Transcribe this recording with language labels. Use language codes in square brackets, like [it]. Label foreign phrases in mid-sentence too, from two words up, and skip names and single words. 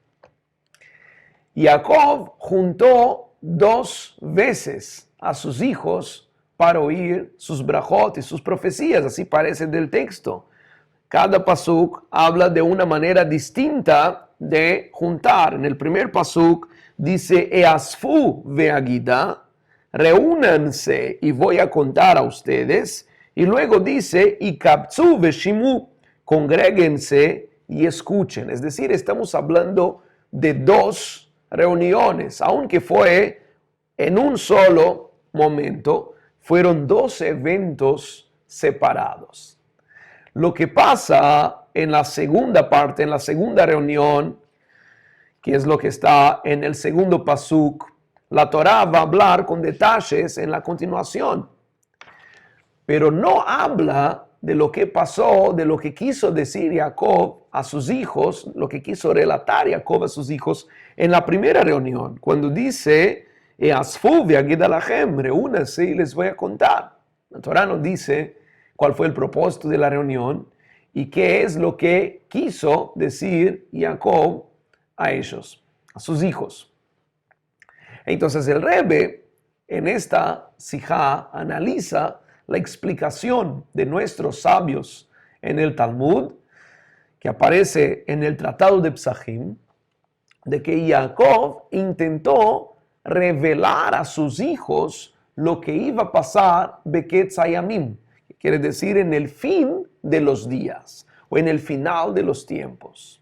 [es] Jacob juntó 2 veces a sus hijos para oír sus brajot y sus profecías, así parece del texto. Cada pasuk habla de una manera distinta de juntar. En el primer pasuk dice: [he] האספו ואגידה, [es] reúnanse y voy a contar a ustedes. Y luego dice: Y [he] הקבצו ושמעו, [es] congréguense y escuchen. Es decir, estamos hablando de 2 reuniones, aunque fue en un solo momento, fueron 2 eventos separados. Lo que pasa en la segunda parte, en la segunda reunión, que es lo que está en el segundo pasuk, la Torá va a hablar con detalles en la continuación, pero no habla de lo que pasó, de lo que quiso decir Jacob a sus hijos, lo que quiso relatar Jacob a sus hijos en la primera reunión, cuando dice: [he] האספו ואגידה לכם, [es] reúnanse y les voy a contar. La Torá nos dice cuál fue el propósito de la reunión y qué es lo que quiso decir Jacob a ellos, a sus hijos. Entonces el Rebbe en esta sijá analiza la explicación de nuestros sabios en el Talmud, que aparece en el Tratado de Psachim, de que Jacob intentó revelar a sus hijos lo que iba a pasar [he] בקץ הימים, [es] que quiere decir en el fin de los días o en el final de los tiempos.